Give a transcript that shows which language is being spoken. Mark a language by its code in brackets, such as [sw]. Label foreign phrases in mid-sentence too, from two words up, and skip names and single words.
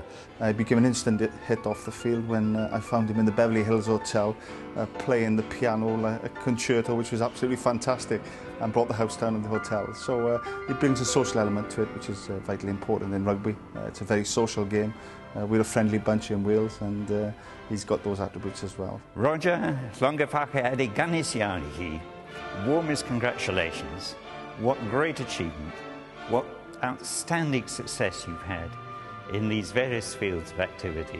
[en] I became an instant hit off the field when I found him in the Beverly Hills Hotel playing the piano, a concerto, which was absolutely fantastic, and brought the house down in the hotel. So it brings a social element to it, which is vitally important in rugby. It's a very social game. We're a friendly bunch in Wales, and he's got those attributes as well. Roger, [cy] llongyfarchiadau ganis iawn I chi. [en] Warmest congratulations. What great achievement, what outstanding success you've had in these various fields of activity.